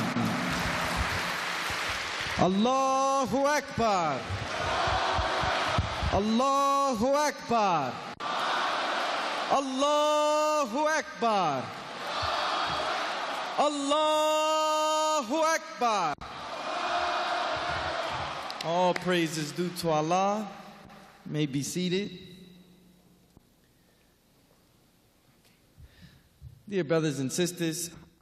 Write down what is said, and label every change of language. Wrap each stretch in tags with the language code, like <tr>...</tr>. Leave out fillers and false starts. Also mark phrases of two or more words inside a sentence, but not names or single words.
<ar>Allahu Akbar. Allahu Akbar. Allahu Akbar. Allahu Akbar.</ar> <en>All praise is due to Allah. You may be seated. Dear brothers and sisters,</en>